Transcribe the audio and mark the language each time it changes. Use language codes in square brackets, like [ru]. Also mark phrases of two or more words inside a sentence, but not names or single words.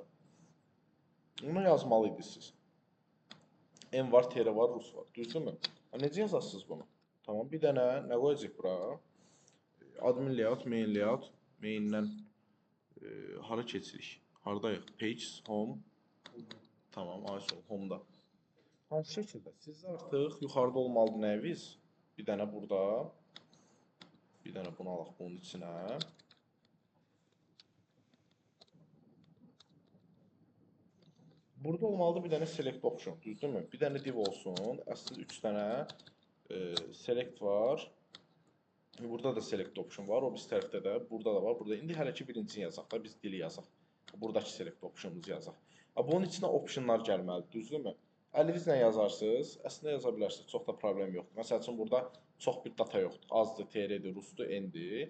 [az] Bunu yazmalıydınız siz. M var, TR var, rus var. Düzdürmü? Necə yazasınız bunu? Tamam, bir dənə nə qoyacaq bura? [en] Admin layout, main layout. [az] Maindən hara keçirik? Haradayıq? Pages, home. Tamam, ISO Home-da. Hansı şəkildə? Sizdə artıq yuxarıda olmalıdır nəyiniz? Bir dənə burada. Bir dənə bunu alaq bunun içinə. Burada olmalıdır bir dənə [en] select option, [az] düzdürmü? Bir dənə div olsun. Əslində 3 dənə select var. Burada da [en] select option [az] var. O biz tərəfdə də, burada da var. Burada indi hələ ki birincisini yazaq da, biz dili yazaq. Buradakı [en] select optionumuzu [az] yazaq. Bunun içinə optionlar gəlməlidir, düzdürmü? Əlinizlə yazarsınız, əslində yaza bilərsiniz, çox da problem yoxdur. Məsəl üçün, burada çox bir data yoxdur. Azdır, TR-dir, Rusdur, N-dir.